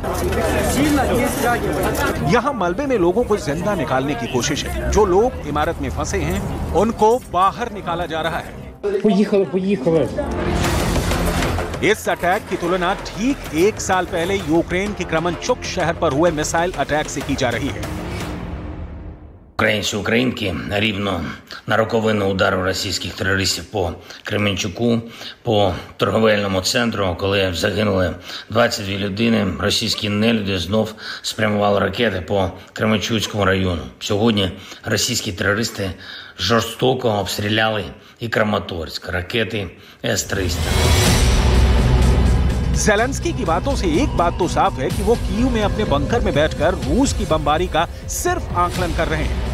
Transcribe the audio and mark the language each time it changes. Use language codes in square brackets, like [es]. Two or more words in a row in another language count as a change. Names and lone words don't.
[hi] यहाँ मलबे में लोगों को जिंदा निकालने की कोशिश है। जो लोग इमारत में फंसे हैं उनको बाहर निकाला जा रहा है। इस अटैक की तुलना ठीक 1 साल पहले यूक्रेन के क्रेमेंचुक शहर पर हुए [en] missile attack [hi] से की जा रही है। [uk] Українці, українки, рівно на роковину удару російських терористів по Кременчуку, по торговельному центру, коли загинули 22 людини, російські нелюди знов спрямували ракети по Кременчуцькому району. Сьогодні російські терористи жорстоко обстріляли і Краматорськ, ракети С-300. [hi] ज़ेलेंस्की की बातों से एक बात तो साफ है कि वो कीव में अपने बंकर में बैठकर रूस की बमबारी का सिर्फ आकलन कर रहे हैं।